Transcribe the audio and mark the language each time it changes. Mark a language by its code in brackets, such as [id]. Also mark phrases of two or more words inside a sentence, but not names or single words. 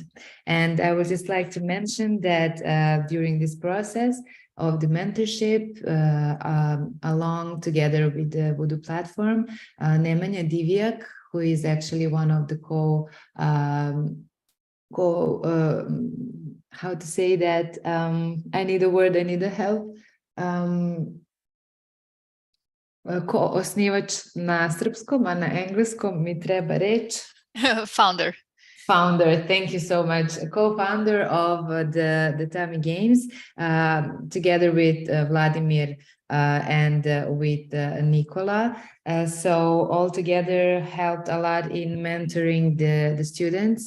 [en] And I would just like to mention that during this process of the mentorship, along together with the Voodoo platform, Nemanja Divjak, who is actually one of the how to say that, I need a word, I need a help, [sr] ko-osnivač na srpskom, a na engleskom mi treba reč. [en] Founder. Thank you so much. A co-founder of the Tami Games, together with Vladimir and with Nicola. So all together helped a lot in mentoring the students.